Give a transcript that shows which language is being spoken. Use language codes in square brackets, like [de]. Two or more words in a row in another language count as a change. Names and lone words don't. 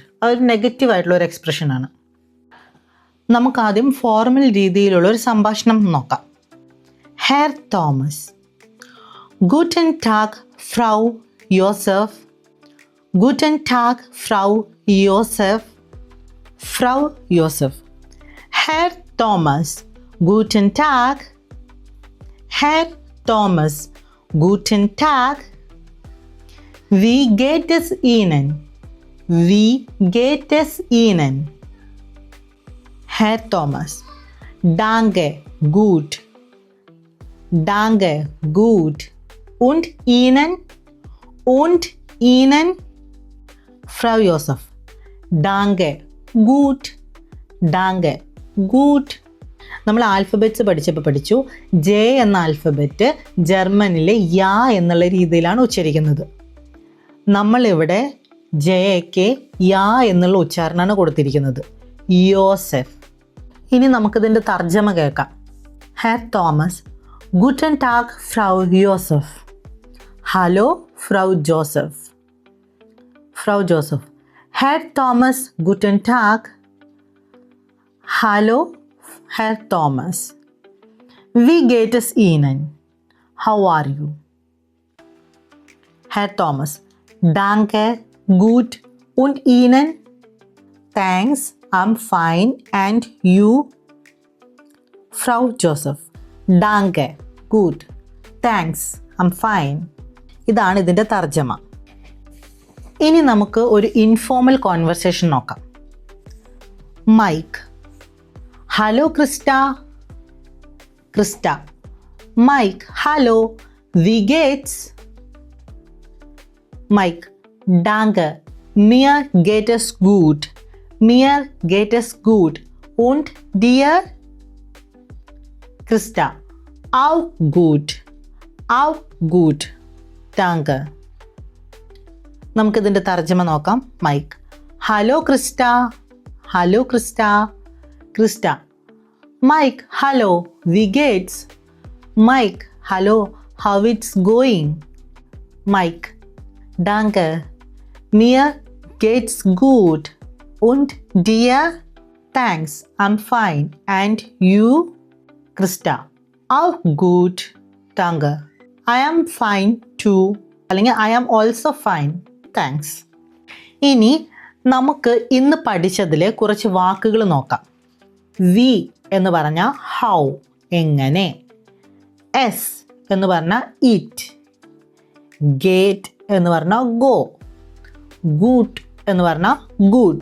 [ml] അതൊരു നെഗറ്റീവ് ആയിട്ടുള്ള ഒരു എക്സ്പ്രഷനാണ്. നമുക്കാദ്യം ഫോർമൽ രീതിയിലുള്ള ഒരു സംഭാഷണം നോക്കാം. [de] Herr Thomas, guten Tag Frau Josef, guten Tag Frau Josef, Frau Josef. Herr Thomas, guten Tag. Herr Thomas, guten Tag. Wie geht es Ihnen? Wie geht es Ihnen? Herr Thomas, danke, gut. Danke, gut. Und Ihnen? Und Ihnen? Frau Josef, danke, gut. Danke. ഗുഡ്. [ml] നമ്മൾ ആൽഫബറ്റ്സ് പഠിച്ചു ജെ എന്ന ആൽഫബറ്റ് ജർമ്മനിലെ യാ എന്നുള്ള രീതിയിലാണ് ഉച്ചരിക്കുന്നത്. നമ്മളിവിടെ ജെക്ക് യാ എന്നുള്ള ഉച്ചാരണമാണ് കൊടുത്തിരിക്കുന്നത്, യോസെഫ്. ഇനി നമുക്കിതിൻ്റെ തർജ്ജമ കേൾക്കാം. [de] Herr Thomas, guten Tag Frau Josef. Hallo Frau Josef, Frau Josef. Herr Thomas, guten Tag. Hallo, Herr Thomas. Wie geht es Ihnen? [en] How are you? [de] Herr Thomas, danke, gut. Und Ihnen? [en] Thanks, I'm fine. And you? [de] Frau Joseph, danke, gut. [en] Thanks, I'm fine. [ml] ഇതാണ് ഇതിൻ്റെ തർജ്ജമ. ഇനി നമുക്ക് ഒരു [en] informal conversation [ml] നോക്കാം. [de] Mike, hallo Krista. Krista, Mike, hallo, wie geht's. Mike, danke, mir geht es gut, mir geht es gut. Und dir? ക്രിസ്റ്റ, auch gut, auch gut. Danke. [ml] നമുക്കിതിൻ്റെ തർജ്ജമ നോക്കാം. [de] Mike, hallo Krista, hallo Krista. ക്രിസ്റ്റ, Mike, hallo, wie geht's? Mike, hallo, [en] how it's going? [de] Mike, danke, mir geht's gut. Und dir? [en] Thanks, I'm fine. And you? Krista, [de] auch gut, danke. [en] I am fine too. അല്ലെങ്കിൽ I am also fine. Thanks. [ml] ഇനി നമുക്ക് ഇന്ന് പഠിച്ചതിൽ കുറച്ച് വാക്കുകൾ നോക്കാം. വി എന്ന് പറഞ്ഞാൽ ഹൗ, എങ്ങനെ. എസ് എന്ന് പറഞ്ഞാൽ ഇറ്റ്. ഗേറ്റ് എന്ന് പറഞ്ഞാൽ ഗോ. ഗൂട്ട് എന്ന് പറഞ്ഞാൽ ഗുഡ്.